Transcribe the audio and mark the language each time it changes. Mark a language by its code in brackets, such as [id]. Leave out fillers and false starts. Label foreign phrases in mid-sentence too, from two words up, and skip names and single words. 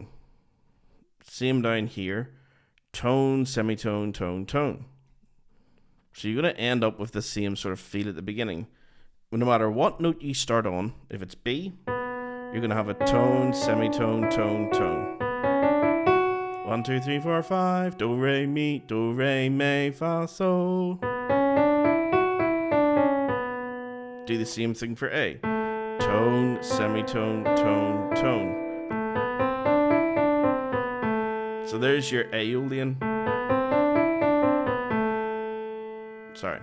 [en] Same down here, tone, semitone, tone, tone. So you're going to end up with the same sort of feel at the beginning. No matter what note you start on, if it's B, you're going to have a tone, semitone, tone, tone. 1, 2, 3, 4, 5, do, re, mi, fa, sol. Do the same thing for A. Tone, semitone, tone, tone. So there's your Aeolian. Sorry.